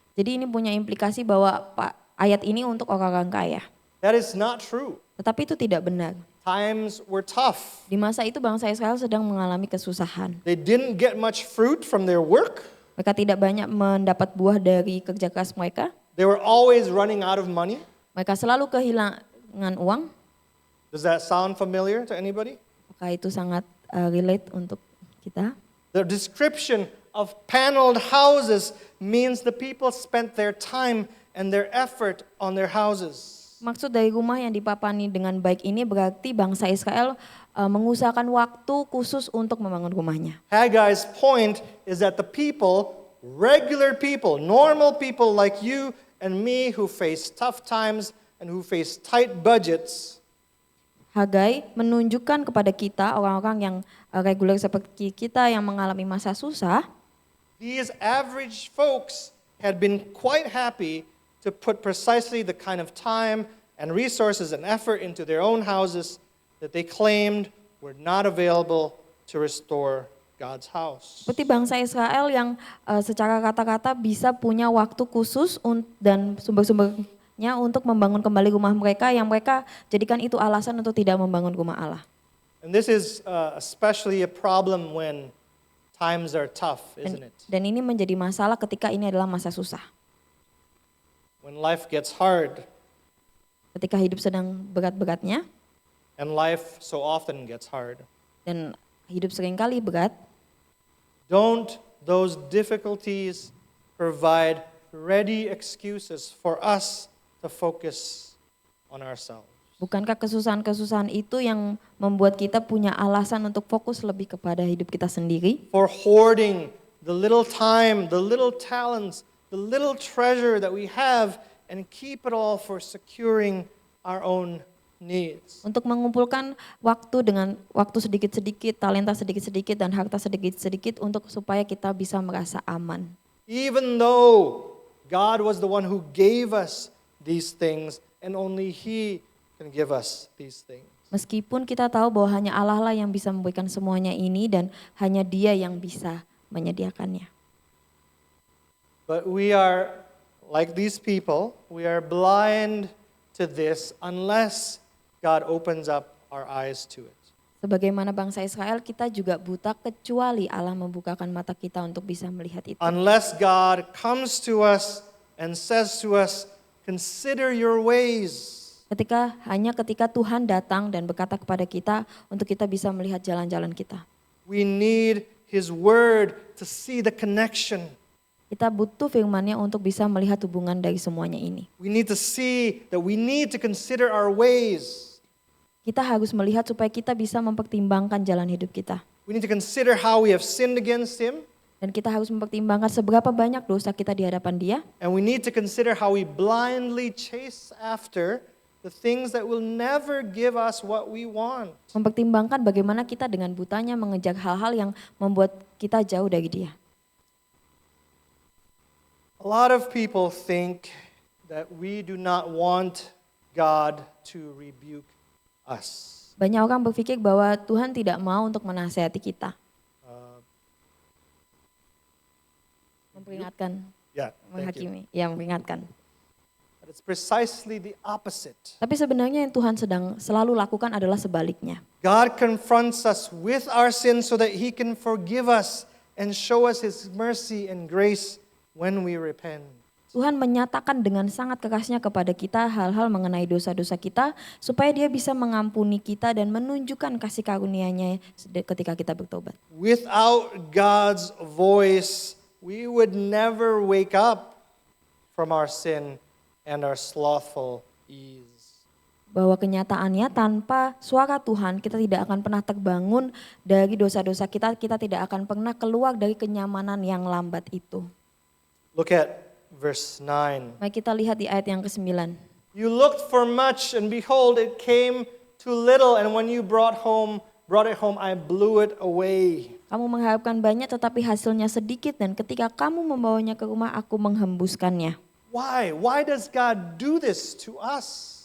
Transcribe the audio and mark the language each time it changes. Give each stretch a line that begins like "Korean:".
Indonesian: Jadi ini punya implikasi bahwa ayat ini untuk orang-orang kaya.
English: That is not true.
Indonesian: Tetapi itu tidak benar.
English: Times were tough.
Indonesian: Di masa itu bangsa Israel sedang mengalami kesusahan.
English: They didn't get much fruit from their work.
Indonesian: Mereka tidak banyak mendapat buah dari kerja keras mereka.
English: They were always running out of money.
Indonesian: Mereka selalu kehilangan uang.
English: Does that sound familiar to anybody?
Indonesian: Maka itu sangat relate untuk kita.
English: The description of paneled houses means the people spent their time and their effort on their houses.
Indonesian: Maksud dari rumah yang dipapani dengan baik ini berarti bangsa Israel mengusahakan waktu khusus untuk membangun rumahnya.
English: Haggai's point is that the people, regular people, normal people like you and me who face tough times and who face tight budgets,
Indonesian: Hagai menunjukkan kepada kita orang-orang yang reguler seperti kita yang mengalami masa susah,
English: these average folks had been quite happy to put precisely the kind of time and resources and effort into their own houses that they claimed were not available to restore God's house.
Indonesian: seperti bangsa Israel yang secara kata-kata bisa punya waktu khusus dan sumber-sumbernya untuk membangun kembali rumah mereka yang mereka jadikan itu alasan untuk tidak membangun rumah Allah.
English: And this is especially a problem when times are tough, isn't it?
Indonesian: Dan ini menjadi masalah ketika ini adalah masa susah.
English: When life gets hard,
Indonesian: Ketika hidup sedang berat-beratnya
English: and life so often gets hard,
Indonesian: dan hidup seringkali berat,
English: don't those difficulties provide ready excuses for us to focus on ourselves?
Indonesian: bukankah kesusahan-kesusahan itu yang membuat kita punya alasan untuk fokus lebih kepada hidup kita sendiri?
English: For hoarding the little time, the little talents, the little treasure that we have and keep it all for securing our own needs.
Indonesian: Untuk mengumpulkan waktu dengan waktu sedikit-sedikit, talenta sedikit-sedikit, dan harta sedikit-sedikit untuk supaya kita bisa merasa aman.
English: Even though God was the one who gave us these things and only He can give us these things.
Indonesian: Meskipun kita tahu bahwa hanya Allah lah yang bisa memberikan semuanya ini dan hanya Dia yang bisa menyediakannya.
English: But we are, like these people, we are blind to this unless God opens up our eyes to it.
Indonesian: Sebagaimana bangsa Israel, kita juga buta kecuali Allah membukakan mata kita untuk bisa melihat itu.
English: Unless God comes to us and says to us, consider your ways.
Indonesian: Hanya ketika Tuhan datang dan berkata kepada kita untuk kita bisa melihat jalan-jalan kita.
English: We need His word to see the connection.
Indonesian: Kita butuh firman-Nya untuk bisa melihat hubungan dari semuanya ini.
English: We need to see that we need to consider our ways.
Indonesian: Kita harus melihat supaya kita bisa mempertimbangkan jalan hidup kita.
English: We need to consider how we have sinned against Him.
Indonesian: Dan kita harus mempertimbangkan seberapa banyak dosa kita di hadapan Dia.
English: And we need to consider how we blindly chase after the things that will never give us what we want.
Indonesian: Mempertimbangkan bagaimana kita dengan butanya mengejar hal-hal yang membuat kita jauh dari Dia.
English: A lot of people think that we do not want God to rebuke us.
Indonesian: Banyak orang berpikir bahwa Tuhan tidak mau untuk menasihati kita. Memperingatkan,
English: Yeah, thank you.
Indonesian: menghakimi, ya memperingatkan.
English: But it's precisely the opposite.
Indonesian: Tapi sebenarnya yang Tuhan sedang selalu lakukan adalah sebaliknya.
English: God confronts us with our sins so that He can forgive us and show us His mercy and grace when we repent.
Indonesian: Tuhan menyatakan dengan sangat kerasnya kepada kita hal-hal mengenai dosa-dosa kita supaya Dia bisa mengampuni kita dan menunjukkan kasih karunia-Nya ketika kita bertobat.
English: Without God's voice, we would never wake up from our sin and our slothful ease.
Indonesian: Bahwa kenyataannya tanpa suara Tuhan kita tidak akan pernah terbangun dari dosa-dosa kita, kita tidak akan pernah keluar dari kenyamanan yang lambat itu.
English: Look at verse 9.
Indonesian: Mari kita lihat di ayat yang ke-9.
English: You looked for much, and behold, it came too little, and when you brought it home, I blew it away.
Indonesian: Kamu mengharapkan banyak tetapi hasilnya sedikit dan ketika kamu membawanya ke rumah aku menghembuskannya.
English: Why? Why does God do this to us?